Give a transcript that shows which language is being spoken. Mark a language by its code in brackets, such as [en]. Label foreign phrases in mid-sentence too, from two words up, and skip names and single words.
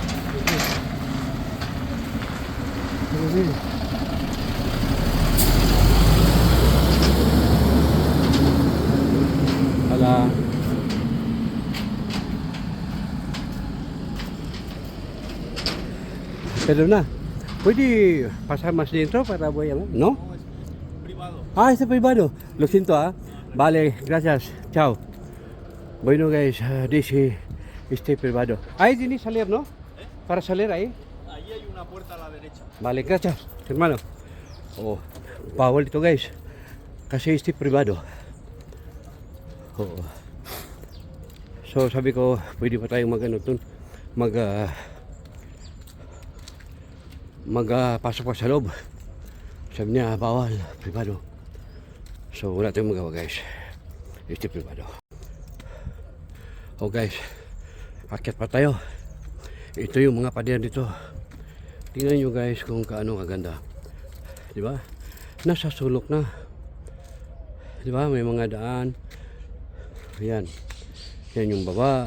[tl] Ini. Hala. Pero na. [es] Pwede pasar más dentro para voy a... ¿No? No, es privado. Ah, este privado. Lo siento, ah. Vale, gracias. Chao. Bueno, [en] guys, this is [es] este privado. Ahí tienes salir, ¿no? Para salir ahí. Ahí hay una puerta a la derecha. Vale, gracias, hermano. [tl] Oh, bawal ito, guys. Kasi [es] este privado. [tl] Oh. So, sabi ko, pwede pa tayong mag-ano dun. Pasok pa sa loob. Sabi niya, bawal, privado. So, wala tayong magawa, guys. [es] Este privado. [tl] Oh, guys. Akyat pa tayo. Ito yung mga pader dito. Tingnan nyo, guys, kung kaano kaganda. Diba? Nasa sulok na. Diba? May mga daan. Ayan. Yan yung baba.